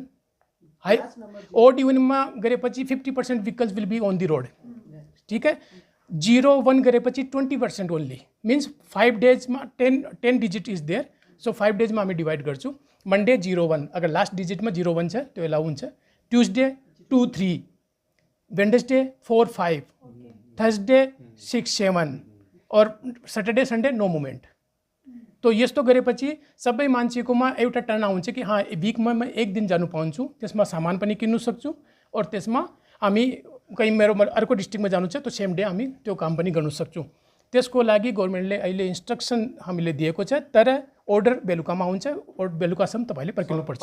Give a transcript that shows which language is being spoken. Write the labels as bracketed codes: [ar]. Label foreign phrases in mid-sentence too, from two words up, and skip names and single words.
[en] hi odd evenमा गरेपछि 50% vehicles will be on the road, [hi] ठीक है। [ne] 0-1 गरेपछि 20% [en] only, means [ne] 5 डेजमा 10 [en] digit is there, so [ne] 5 डेजमा हामी डिभाइड गर्छौँ। मन्डे 0-1, अगर [en] last digitमा [ne] 0-1 छ त्यो एलाउ हुन्छ। ट्युजडे 2-3, [en] Wednesday 4-5, Thursday 6-7 और Saturday Sunday no movement. [ne] तो यस्तो गरेपछि सबै मान्छेकोमा एउटा टर्न आउँछ कि हाँ विकमा म एक दिन जानु पाउँछु, त्यसमा सामान पनि किन्नु सक्छु और त्यसमा हामी कहीँ मेरो अर्को डिस्ट्रिक्टमा जानु छ त्यो सेम डे हामी त्यो काम पनि गर्न सक्छौँ। त्यसको लागि गभर्मेन्टले अहिले इन्स्ट्रक्सन हामीले दिएको छ, तर अर्डर बेलुकामा आउँछ, बेलुकासम्म तपाईँले पर्खिनुपर्छ।